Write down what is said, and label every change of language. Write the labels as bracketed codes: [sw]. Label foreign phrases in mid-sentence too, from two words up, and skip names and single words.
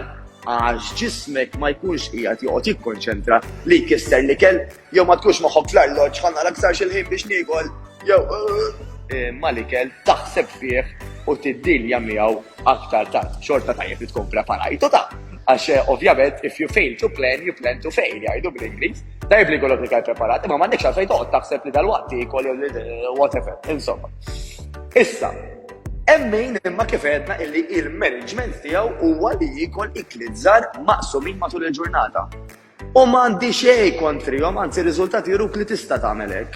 [mt] Għax ġismek ma jkunx qiegħed joqgħod jikkonċentra li jkisser l-ikel jew ma tkunx moħħok fl-arloġġ ħanna l-aktar xil-ħin biex niekol jew ma l-ikel taħseb fih u tiddilja miegħu aktar tard. Xorta tajjeb li tkun preparajtu ta' għax ovvjament [en] if you fail to plan, you plan to fail [mt] jgħidu bl-Ingliż. Tajjeb li jkollok l-ikel preparat, imma m'għandekx għalfejn toqgħod taħseb li dal-waqt ikol jew whatever, insomma. Issa, Emmin imma kif għedna illi il-management tiegħu huwa li jikol ikliet żgħar maqsumin matul il-ġurnata. U m'għandi xejn kontrihom, anzi riżultati juruk li tista' tagħmel hekk.